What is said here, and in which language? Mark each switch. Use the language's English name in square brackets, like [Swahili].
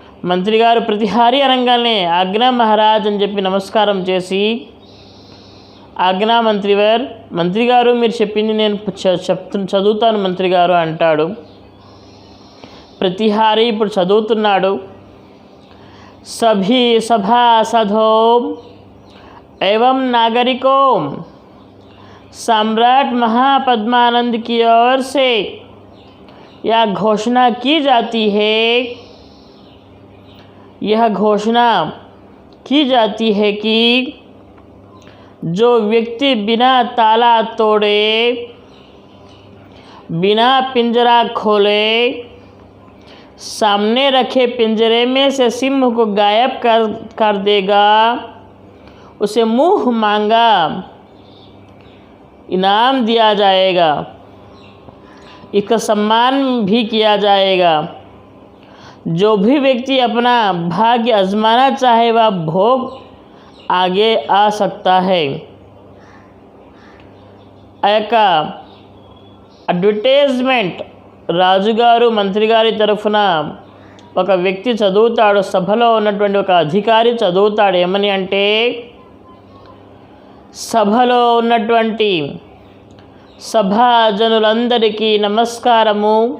[Telugu] మంత్రి గారు ప్రతిహారి అనగానే ఆజ్ఞా మహారాజ్ అని చెప్పి నమస్కారం చేసి, ఆజ్ఞా మంత్రి గారు మీరు చెప్పింది నేను చదువుతాను మంత్రి గారు అంటాడు. ప్రతిహారి ఇప్పుడు చదువుతున్నాడు. [Hindi] सभी सभासदों एवं नागरिकों, सम्राट महापद्मानंद की ओर से यह घोषणा की जाती है कि जो व्यक्ति बिना ताला तोड़े, बिना पिंजरा खोले सामने रखे पिंजरे में से सिंह को गायब कर देगा, उसे मुँह मांगा इनाम दिया जाएगा, इसका सम्मान भी किया जाएगा. जो भी व्यक्ति अपना भाग्य आजमाना चाहे वह भोग आगे आ सकता है. एक [Telugu] అడ్వర్టైజ్మెంట్ రాజుగారు మంత్రి గారి తరఫున ఒక వ్యక్తి చదువుతాడు, సభలో ఉన్నటువంటి ఒక అధికారి చదువుతాడు. ఏమని అంటే, సభలో ఉన్నటువంటి సభాజనులందరికీ నమస్కారము.